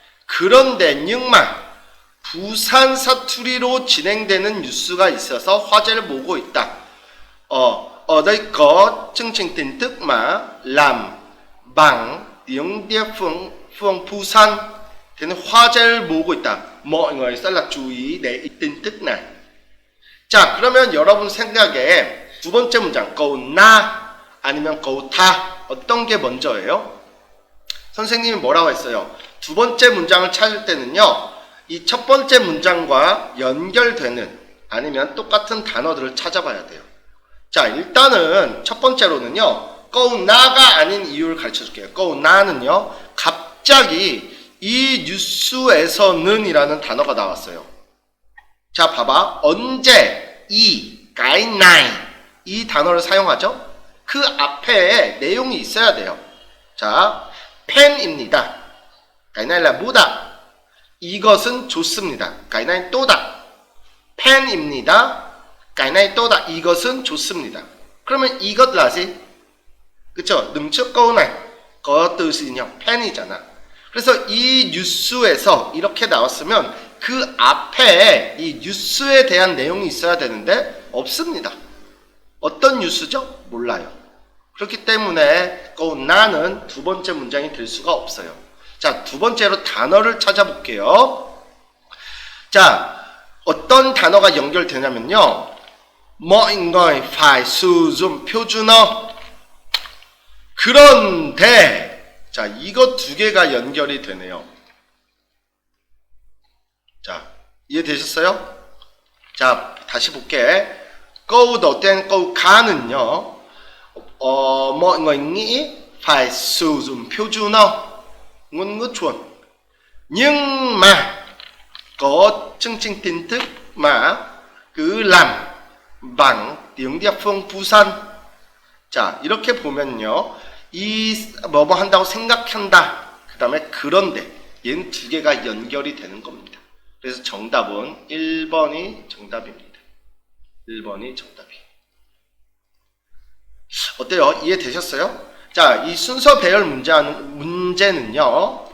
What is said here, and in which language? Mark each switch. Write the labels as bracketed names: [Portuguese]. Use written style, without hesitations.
[Korean] 그런데 [Vietnamese] nhưng mà [Korean] 부산 사투리로 진행되는 뉴스가 있어서 화제를 모으고 있다. [Vietnamese] Ở đây có chương trình tin tức mà làm bằng tiếng địa phương Busan. Thế nên [Korean] 화제를 모으고 있다. [Vietnamese] mọi người sẽ là chú ý để 이 tin tức này. [Korean] 자, 그러면 여러분 생각에 두 번째 문장 câu na 아니면 câu tha 어떤 게 먼저예요? 선생님이 뭐라고 했어요? 두 번째 문장을 찾을 때는요, 이 첫 번째 문장과 연결되는 아니면 똑같은 단어들을 찾아봐야 돼요. 자, 일단은 첫 번째로는요, câu na가 아닌 이유를 가르쳐 줄게요. câu na는요, 갑자기 이 뉴스에서는 이라는 단어가 나왔어요. 자, 봐봐. 언제 [Vietnamese] cái này [Korean] 이 단어를 사용하죠? 그 앞에 내용이 있어야 돼요. 자, 팬입니다. [Vietnamese] cái này là bút [Korean] 이것은 좋습니다. [Vietnamese] cái này tốt [Korean] 팬입니다. [Vietnamese] cái này tốt [Korean] 이것은 좋습니다. 그러면 이것 [Vietnamese] là gì? [Korean] 그쵸? [Vietnamese] đứng trước câu này có từ gì nhỉ? [Korean] 팬이잖아. 그래서 이 뉴스에서 이렇게 나왔으면 그 앞에 이 뉴스에 대한 내용이 있어야 되는데 없습니다. 어떤 뉴스죠? 몰라요. 그렇기 때문에 나는 두 번째 문장이 될 수가 없어요. 자, 두 번째로 단어를 찾아볼게요. 자, 어떤 단어가 연결되냐면요. [Vietnamese] mọi người phải sử dụng 표준어. [Korean] 그런데 자, 이거 두 개가 연결이 되네요. 자, 이해되셨어요? 자, 다시 볼게. [Vietnamese] câu đầu tiên câu 가는요. mọi người nghĩ phải sử dụng 표준어. ngôn ngữ chuẩn. Nhưng mà có chương trình tin tức mà cứ làm bằng tiếng địa phương Busan. [Korean] 자, 이렇게 보면요. 이 뭐뭐 한다고 생각한다. 그 다음에 그런데 얘는 두 개가 연결이 되는 겁니다. 그래서 정답은 1번이 정답입니다. 1번이 정답이에요. 어때요? 이해되셨어요? 자, 이 순서 배열 문제는요.